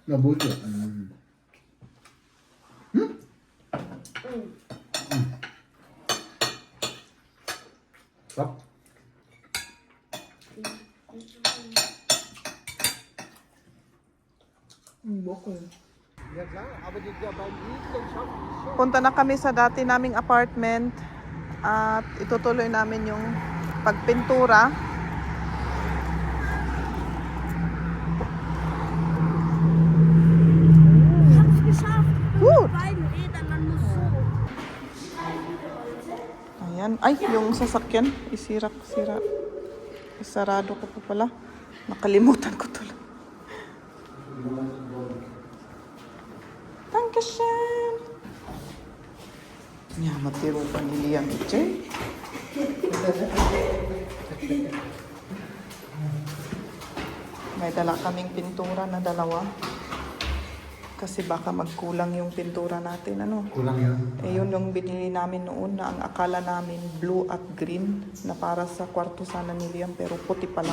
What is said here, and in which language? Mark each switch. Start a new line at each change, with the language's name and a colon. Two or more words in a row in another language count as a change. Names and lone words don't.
Filipino: Mabuti. Sarap. Boko. Yan lang.
German: Aber die Banditen schaffen es schon.
Filipino: Punta na kami sa dati naming apartment at itutuloy namin yung pagpintura.
German: Ich hab's geschafft. Gut. Mit beiden Rädern, man muss so.
Filipino: Ayan. Ay, yung sasakyan. Sira. Isarado ko pa pala. Nakalimutan ko tuloy.
German: Dankeschön.
Filipino: Ja, matiro pa ni Liam Che. May dala kaming pintura na dalawa. Kasi baka magkulang yung pintura natin, ano? Kulang yun. Eh, yun yung binili namin noon na ang akala namin blue at green na para sa kwarto sana ni Liam pero puti pala.